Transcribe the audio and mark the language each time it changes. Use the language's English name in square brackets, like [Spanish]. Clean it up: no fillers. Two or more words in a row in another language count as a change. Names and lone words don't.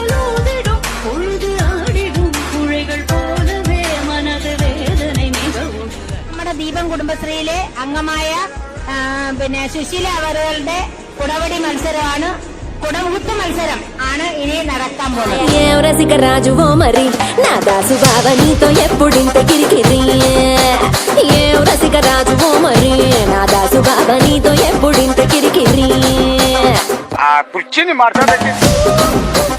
[Malayalam] നമ്മുടെ ദീപം കുടുംബശ്രീയിലെ അംഗമായ പിന്നെ സുശീല അവരുടെ കുടവടി മത്സരമാണ്, കുടമുഹൂർത്ത മത്സരം ആണ് ఇని നടക്കാൻ പോകുന്നത്. [Telugu] ఏ రసిక రాజువో మరి నా దాసు బావ నీతో ఎప్పుడింత కిరికిరి ఏ రసిక రాజువో మరి నా దాసు బావ నీతో ఎప్పుడింత కిరికిరి కూర్చొని మాట్లాడండి.